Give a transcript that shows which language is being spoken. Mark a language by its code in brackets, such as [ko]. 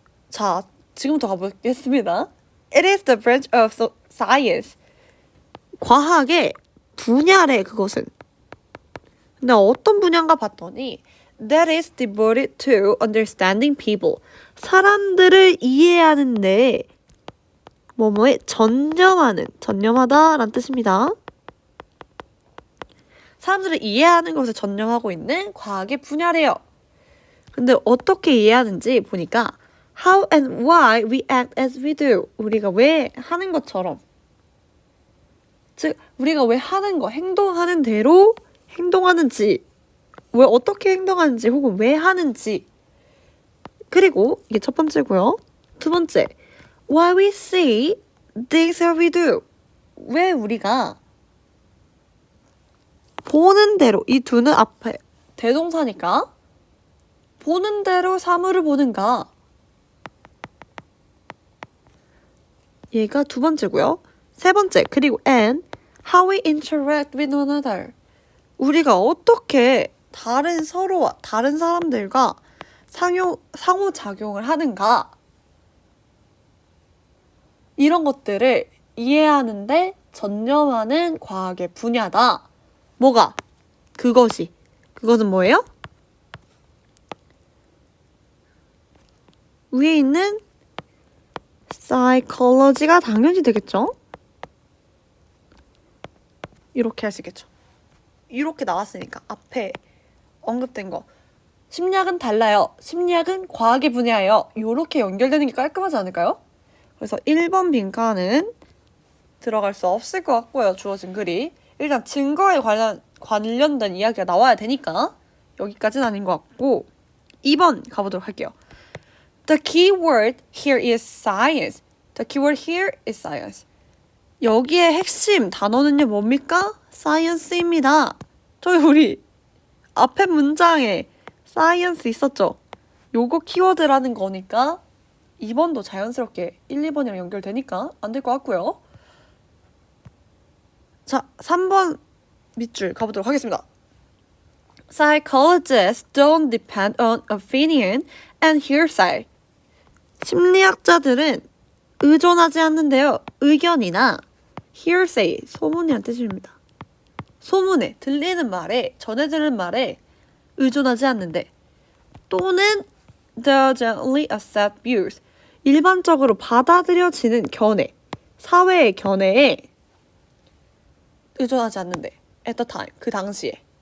[ko] 자, 지금부터 가보겠습니다. [en] It is the branch of science. [ko] 과학의 분야래, 그것은. 근데 어떤 분야인가 봤더니 [en] that is devoted to understanding people. [ko] 사람들을 이해하는데 뭐뭐에 전념하다라는 뜻입니다. 사람들을 이해하는 것에 전념하고 있는 과학의 분야래요. 근데 어떻게 이해하는지 보니까 [en] how and why we act as we do. [ko] 우리가 왜 하는 것처럼. 즉, 우리가 왜 하는 거, 행동하는 대로 행동하는지, 왜 어떻게 행동하는지 혹은 왜 하는지. 그리고 이게 첫 번째고요. 두 번째, [en] why we see things as we do. [ko] 왜 우리가 보는 대로, 이 두는 앞에 대동사니까 보는 대로 사물을 보는가. 얘가 두 번째고요. 세 번째, 그리고 [en] and how we interact with one another. [ko] 우리가 어떻게 다른 서로와 다른 사람들과 상호작용을 하는가. 이런 것들을 이해하는데 전념하는 과학의 분야다. 뭐가? 그것은 뭐예요? 위에 있는 psychology가 당연히 되겠죠? 이렇게 할 수 있겠죠. 이렇게 나왔으니까 앞에 언급된 거. 심리학은 달라요. 심리학은 과학의 분야예요. 이렇게 연결되는 게 깔끔하지 않을까요? 그래서 1번 빈칸은 들어갈 수 없을 것 같고요. 주어진 글이. 일단 증거에 관련된 이야기가 나와야 되니까 여기까지는 아닌 것 같고 2번 가보도록 할게요. [en] The keyword here is science. The keyword here is science. [ko] 여기에 핵심 단어는요 뭡니까? science입니다. 저희 우리 앞에 문장에 science 있었죠? 요거 키워드라는 거니까 2번도 자연스럽게 1, 2번이랑 연결되니까 안 될 것 같고요. 자, 3번 밑줄 가보도록 하겠습니다. [en] Psychologists don't depend on opinion and hearsay. [ko] 심리학자들은 의존하지 않는데요. 의견이나 hearsay, 소문이란 뜻입니다. 소문에, 들리는 말에, 전해지는 말에 의존하지 않는데 또는 [en] the generally accepted views, [ko] 일반적으로 받아들여지는 견해, 사회의 견해에 의존하지 않는데 [en] at the time, [ko] 그 당시에